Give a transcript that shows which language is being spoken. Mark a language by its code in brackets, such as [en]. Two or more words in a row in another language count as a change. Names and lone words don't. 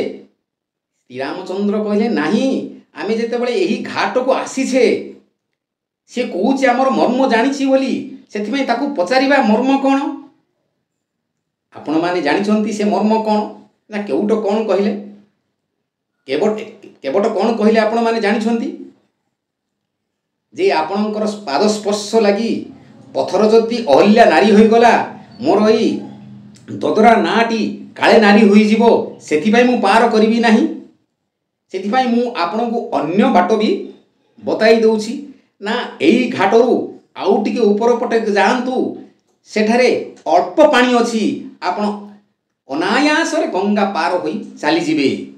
[or] ଶ୍ରୀ ରାମଚନ୍ଦ୍ର କହଲେ ନାହିଁ ଆମେ ଯେତେ ବଳେ ଏହି ଘାଟ କୁ ଆସିଛେ ସେ କହଉଛି ହମର ମର୍ମ ଜାଣିଛି ବୋଲି ସେଥିମେ ତାକୁ ପଚାରିବା ମର୍ମ କୋନ ଆପଣ ମାନେ ଜାଣିଛନ୍ତି ସେ ମର୍ମ କୋନ ନା କେଉଟ କୋନ କହିଲେ କେଵଟ କୋନ କହିଲେ ଆପଣ ମାନେ ଜାଣିଛନ୍ତି ଯେ ଆପଣଙ୍କର ପାଦ ସ୍ପର୍ଶ ଲାଗି ପଥର ଯଦି ଅହଲ୍ୟା ନାରୀ ହୋଇ ଗଲା ମୋର ଏହି ଦଦରା ନାଟି କାଲେ ନାରୀ ହୋଇ ଯିବ ସେଥିପାଇଁ ମୁଁ ପାର କରିବି ନାହିଁ। ସେଥିପାଇଁ ମୁଁ ଆପଣ କୁ ଅନ୍ୟ ବାଟ ଭି ବତାଇ ଦଉଛି ନା ଏହି ଘାଟରୁ ଆଉ ଟିକେ ଉପର ପଟେ ଯାଆନ୍ତୁ ସେଠାରେ ଅଳ୍ପ ପାଣି ଅଛି ଆପଣ ଅନାୟାସ ରେ ଗଙ୍ଗା ପାର ହୋଇ ଚାଲି ଯିବେ।